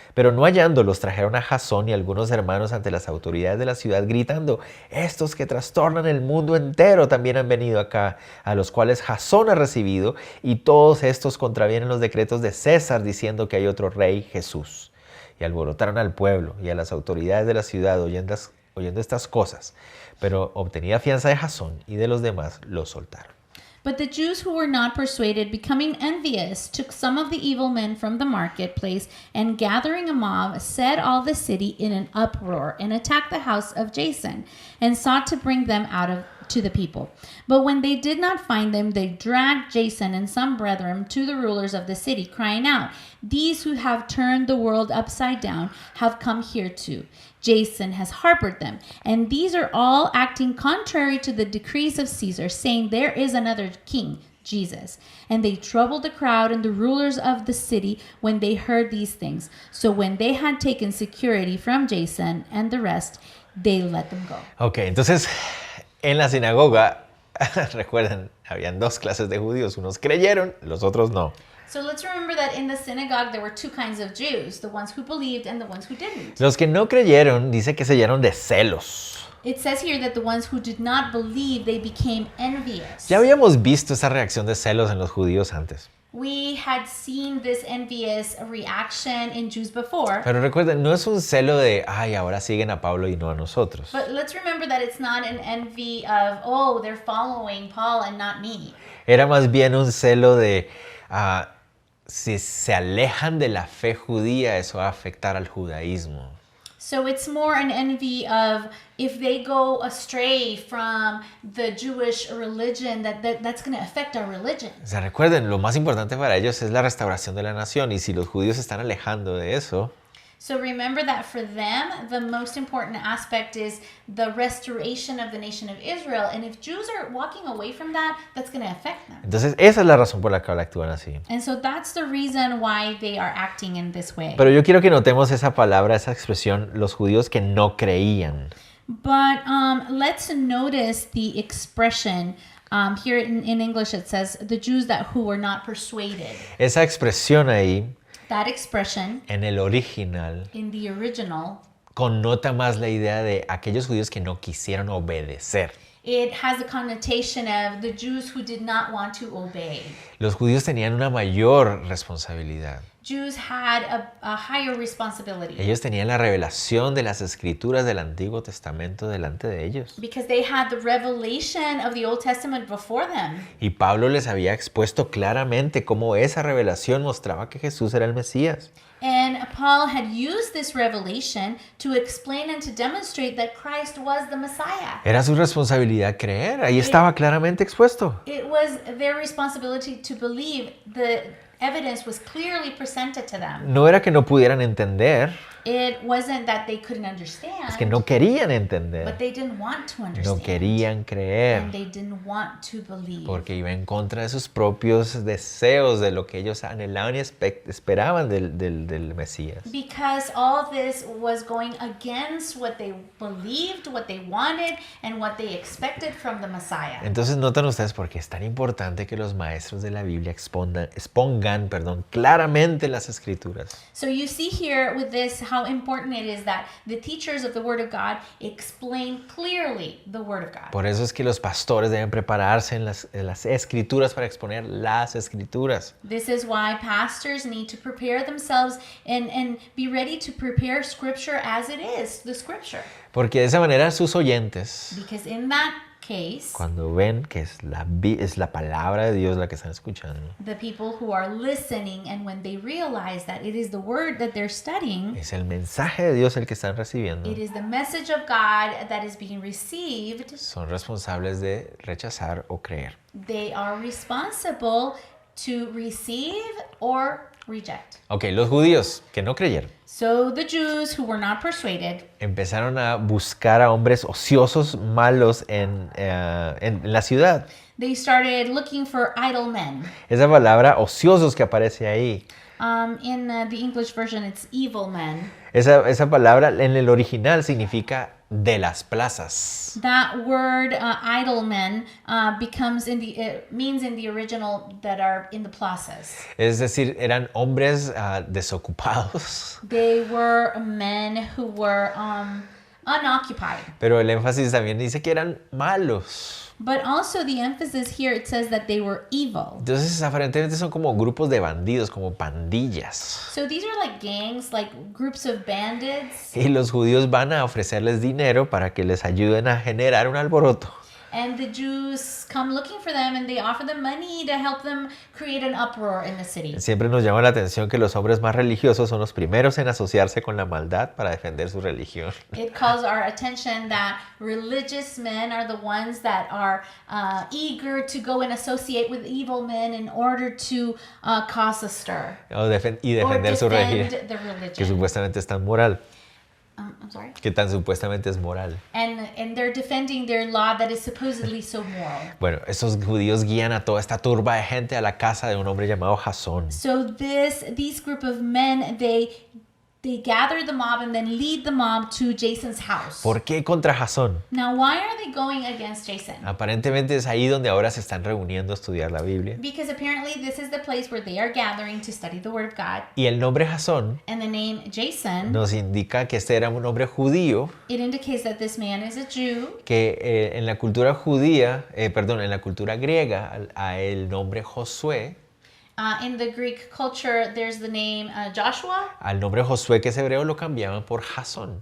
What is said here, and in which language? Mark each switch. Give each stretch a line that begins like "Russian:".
Spanish: Pero no hallándolos, trajeron a Jasón y algunos hermanos ante las autoridades de la ciudad, gritando: estos que trastornan el mundo entero también han venido acá, a los cuales Jasón ha recibido, y todos estos contravienen los decretos de César, diciendo que hay otro rey, Jesús. Y alborotaron al pueblo y a las autoridades de la ciudad oyendo estas cosas. Pero obtenida fianza de Jasón y de los demás, los soltaron.
English: But the Jews who were not persuaded, becoming envious, took some of the evil men from the marketplace, and gathering a mob, set all the city in an uproar, and attacked the house of Jason, and sought to bring them to the people. But when they did not find them, they dragged Jason and some brethren to the rulers of the city, crying out, "These who have turned the world upside down have come here too. Jason has harbored them, and these are all acting contrary to the decrees of Caesar, saying there is another king, Jesus." And they troubled the crowd and the rulers of the city when they heard these things. So when they had taken security from Jason and the rest, they let them go.
Spanish: Ok, entonces en la sinagoga, recuerden, habían dos clases de judíos. Unos creyeron, los otros no.
English: So let's remember that in the synagogue there were two kinds of Jews, the ones who believed and the ones who didn't.
Spanish: Los que no creyeron, dice que se llenaron de celos.
English: It says here that the ones who did not believe, they became envious.
Spanish: Ya habíamos visto esa reacción de celos en los judíos antes.
English: We had seen this envious reaction in Jews before.
Spanish: Pero recuerden, no es un celo de, ay, ahora siguen a Pablo y no a nosotros.
English: But let's remember that it's not an envy of, oh, they're following Paul and not me.
Spanish: Era más bien un celo de, si se alejan de la fe judía, eso va a afectar al judaísmo.
English: So it's more an envy of if they go astray from the Jewish religion, that's going to affect our religion.
Spanish: O sea, recuerden, lo más importante para ellos es la restauración de la nación, y si los judíos se están alejando de eso,
English: So remember that for them, the most important aspect is the restoration of the nation of Israel. And if Jews are walking away from that, that's going to affect them.
Spanish: entonces esa es la razón por la que ahora actúan así.
English: And so that's the reason why they are acting in this way.
Spanish: Pero yo quiero que notemos esa palabra, esa expresión, los judíos que no creían.
English: But let's notice the expression. Here in English it says, the Jews who were not persuaded.
Spanish: Esa expresión ahí,
English: That expression
Spanish: en el original,
English: in the original
Spanish: connota más la idea de aquellos judíos que no quisieron obedecer.
English: It has a connotation of the Jews who did not want to obey.
Spanish: Los judíos tenían una mayor responsabilidad.
English: Jews had a higher responsibility
Spanish: Ellos tenían la revelación de las escrituras del Antiguo Testamento delante de ellos.
English: because they had the revelation of the Old Testament before them.
Spanish: Y Pablo les había expuesto claramente cómo esa revelación mostraba que Jesús era el Mesías.
English: And Paul had used this revelation to explain and to demonstrate that Christ was the Messiah.
Spanish: Era su responsabilidad creer, ahí estaba claramente expuesto.
English: It was their responsibility to believe. The evidence was clearly presented to them.
Spanish: No era que no pudieran entender,
English: It wasn't that they couldn't understand,
Spanish: es que no querían
English: but
Spanish: entender,
English: they didn't want to
Spanish: no
English: understand.
Spanish: querían creer,
English: And they didn't want to believe.
Spanish: porque iba en contra de sus propios deseos, de lo que ellos anhelaban y esperaban del Mesías.
English: Because all this was going against what they believed, what they wanted, and what they expected from the Messiah.
Spanish: Entonces notan ustedes por qué es tan importante que los maestros de la Biblia expongan claramente las escrituras.
English: So you see here with this how important it is that the teachers of the Word of God explain clearly the Word of God.
Spanish: Por eso es que los pastores deben prepararse en las escrituras para exponer las escrituras.
English: This is why pastors need to prepare themselves and be ready to prepare Scripture as it is, the Scripture.
Spanish: Porque de esa manera sus oyentes,
English: Because in that case,
Spanish: cuando ven que es la palabra de Dios la que están escuchando,
English: the people who are listening and when they realize that it is the Word that they're studying,
Spanish: es el mensaje de Dios el que están recibiendo,
English: it is the message of God that is being received,
Spanish: son responsables de rechazar o creer.
English: they are responsible to receive or reject.
Spanish: Ok, los judíos que no creyeron
English: So the Jews who were not persuaded,
Spanish: empezaron a buscar a hombres ociosos, malos en la ciudad.
English: they started looking for idle men.
Spanish: Esa palabra ociosos que aparece ahí,
English: In the English version, it's evil men.
Spanish: esa palabra en el original significa de las plazas.
English: That word idle men means in the original that are in the plazas.
Spanish: Es decir, eran hombres desocupados.
English: They were men who were unoccupied.
Spanish: Pero el énfasis también dice que eran malos.
English: But also the emphasis here, it says that they were evil.
Spanish: Entonces, aparentemente son como grupos de bandidos, como pandillas.
English: So these are like gangs, like groups of bandits.
Spanish: Y los judíos van a ofrecerles dinero para que les ayuden a generar un alboroto.
English: And the Jews come looking for them and they offer them money to help them create an uproar in the city.
Spanish: Siempre nos llama la atención que los hombres más religiosos son los primeros en asociarse con la maldad para defender su religión.
English: It calls our attention that religious men are the ones that are eager to go and associate with evil men in order to cause a stir.
Spanish: Y
English: Or
Spanish: defender su religión,
English: defend the
Spanish: que
English: religion.
Spanish: supuestamente es tan moral.
English: I'm sorry?
Spanish: Que tan supuestamente es moral.
English: And they're defending their law that is supposedly so moral.
Spanish: Bueno, estos judíos guían a toda esta turba de gente a la casa de un hombre llamado Jasón.
English: So these group of men, they gather the mob and then lead the mob to Jason's house.
Spanish: ¿Por qué contra Jasón?
English: Now, why are they going against Jason?
Spanish: Aparentemente es ahí donde ahora se están reuniendo a estudiar la Biblia.
English: Because apparently this is the place where they are gathering to study the Word of God.
Spanish: Y el nombre Jasón
English: And the name Jason,
Spanish: nos indica que este era un hombre judío
English: it indicates that this man is a Jew.
Spanish: que en la cultura judía, en la cultura griega, a el nombre Josué,
English: In the Greek culture, there's the name Joshua.
Spanish: al nombre Josué que es hebreo lo cambiaban por Jasón.